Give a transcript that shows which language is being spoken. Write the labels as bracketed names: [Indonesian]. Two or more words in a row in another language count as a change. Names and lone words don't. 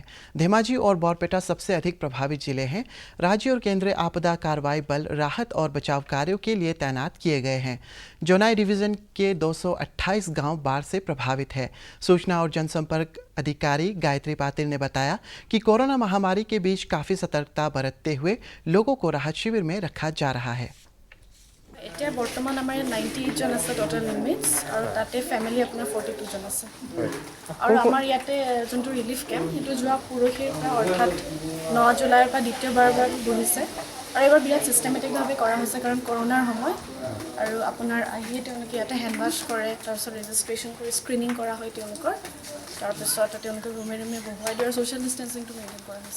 [Hindi] धेमाजी और बरपेटा सबसे अधिक प्रभावित जिले हैं। राज्य और केंद्रीय आपदा कार्रवाई बल राहत और बचाव कार्यों के लिए तैनात किए गए हैं। जोनाई डिवीजन के 228 गांव बाढ़ से प्रभावित है। सूचना और जनसंपर्क अधिकारी गायत्री पाटिल ने बताया कि कोरोना महामारी के बीच काफ़ी सतर्कता बरतते हुए लोगों को राहत शिविर में रखा जा रहा है। [Assamese] এতিয়া বৰ্তমান আমাৰ 98 জন আছে [English] total inmates [Assamese] আৰু তাতে ফ্যামিলি আপোনাৰ 42 জন আছে আৰু আমাৰ ইয়াতে যোনটো [English] relief camp [Assamese] সেইটো যোৱা পুৰহিৰ পৰা অৰ্থাৎ 9 জুলাইৰ পৰা দ্বিতীয়বাৰ বহিছে আৰু এবাৰ বিৰাট সিস্টেমেটিকভাৱে কৰা হৈছে কাৰণ কৰোনাৰ সময় আৰু আপোনাৰ আহিয়ে তেওঁলোকে ইয়াতে [English] hand wash [Assamese] কৰে, তাৰপিছত ৰেজিষ্ট্ৰেশ্যন কৰি স্ক্ৰিনিং কৰা হয় তেওঁলোকৰ, তাৰপিছত তেওঁলোকে ৰুমে ৰুমে বহুৱাই দিয়ে আৰু [English] social distancingটো maintain [Assamese] কৰা হৈছে।